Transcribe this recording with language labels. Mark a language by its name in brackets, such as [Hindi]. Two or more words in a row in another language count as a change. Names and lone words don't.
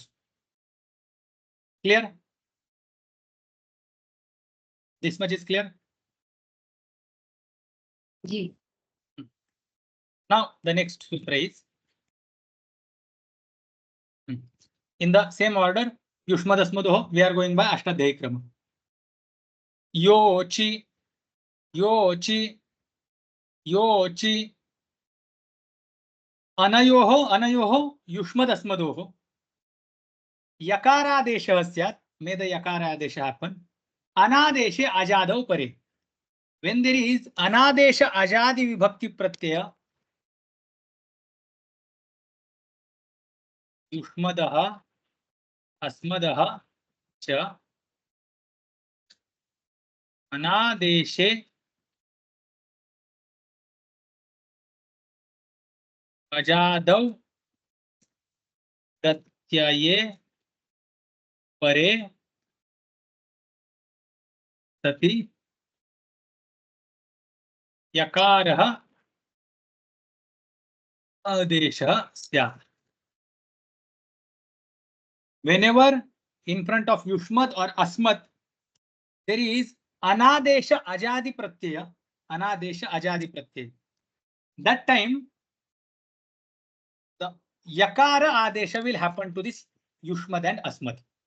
[English] Clear? This much is clear? Ji. Now the next sutra is in the same order. [Sanskrit] युष्मदस्मदोः, [English] we are going by [Sanskrit] अष्टाध्यायी क्रम. [English] Yochi, Yochi, Yochi. [Sanskrit] अनयोः, अनयोः, युष्मदस्मदोः. यकार आदेशः स्यात्, [English] may the [Sanskrit] यकार आदेश [English] happen. [Sanskrit] अनादेशे अजादौ परे. [English] When there is [Sanskrit] अनादेश अजादि विभक्ति प्रत्यय, युष्मदः, अस्मदः, च, अनादेशे अजादौ प्रत्यये परे सति यकारः आदेशः स्यात्. [English] Whenever in front of Yushmat or Asmat there is [Sanskrit] अनादेश अजादि प्रत्यय, अनादेश अजादि प्रत्यय. [English] That time the [Sanskrit] यकार आदेश [English] will happen to this Yushmat and Asmat.